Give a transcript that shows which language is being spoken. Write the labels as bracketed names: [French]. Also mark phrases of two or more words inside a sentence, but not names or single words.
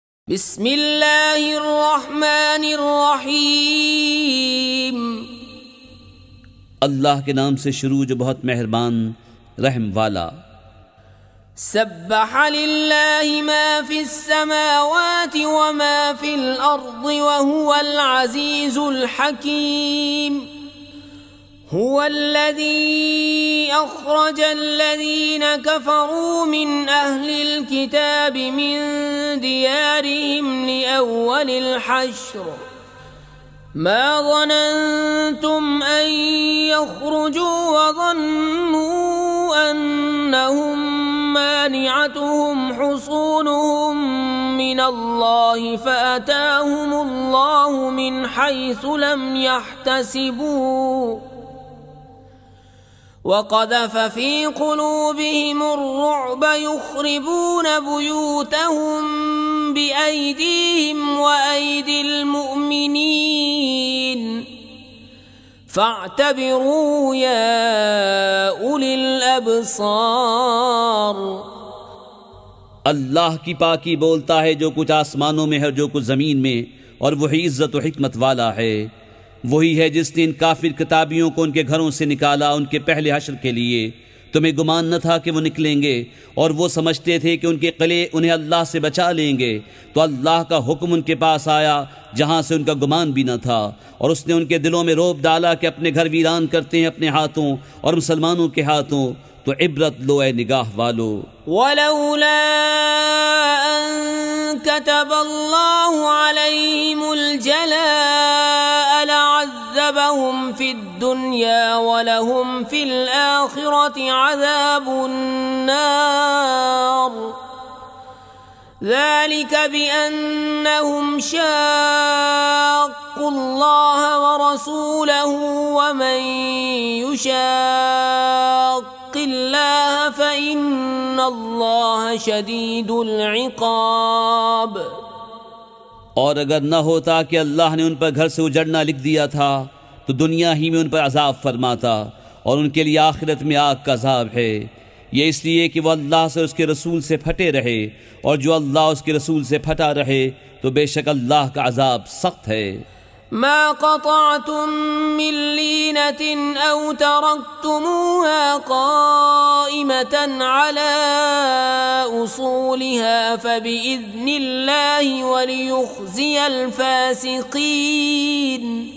[Arabic] बिस्मिल्लाहिर्रहमानिर्रहीम। [Urdu] اللہ کے نام سے شروع جو بہت مہربان رحم والا. [Arabic] سبح لله ما في السماوات وما في الأرض وهو العزيز الحكيم. هو الذي أخرج الذين كفروا من أهل الكتاب من ديارهم لأول الحشر ما ظننتم أن يخرجوا وظنوا أنهم مانعتهم حصونهم من الله فأتاهم الله من حيث لم يحتسبوا وقذف في قلوبهم الرعب يخربون بيوتهم بأيديهم وأيدي المؤمنين فاعتبروا يا أولي الأبصار. [Urdu] اللہ کی پاکی بولتا ہے جو کچھ آسمانوں میں ہے جو کچھ زمین میں، اور وہی عزت اور حکمت والا ہے. وہی ہے جس نے ان کافر کتابیوں کو ان کے گھروں سے نکالا ان کے پہلے حشر کے لیے. تمہیں گمان نہ تھا کہ وہ نکلیں گے، اور وہ سمجھتے تھے کہ ان کے قلعے انہیں اللہ سے بچا لیں گے. تو اللہ کا حکم ان کے پاس آیا جہاں سے ان کا گمان بھی نہ تھا، اور اس نے ان کے دلوں میں رعب ڈالا کہ اپنے گھر ویران کرتے ہیں اپنے ہاتھوں اور مسلمانوں کے ہاتھوں. تو عبرت لو اے نگاہ والو. [Arabic] ولولا أن كتب الله عليهم الجلاء لعذبهم في الدنيا ولهم في الآخرة عذاب النار. ذلك بأنهم شاقوا الله ورسوله ومن يشاق الله فإن الله شديد العقاب. [Urdu] اور اگر نہ ہوتا کہ اللہ نے ان پر گھر سے اجڑنا لکھ دیا تھا تو دنیا ہی میں ان پر عذاب فرماتا، اور ان کے لیے آخرت میں آگ کا عذاب ہے. یہ اس لیے کہ وہ اللہ سے اس کے رسول سے پھٹے رہے، اور جو اللہ اس کے رسول سے پھٹا رہے تو بیشک اللہ کا عذاب سخت ہے. [Arabic] ما قطعتم من لينة أو تركتموها قائمة على أصولها فبإذن الله وليخزي الفاسقين.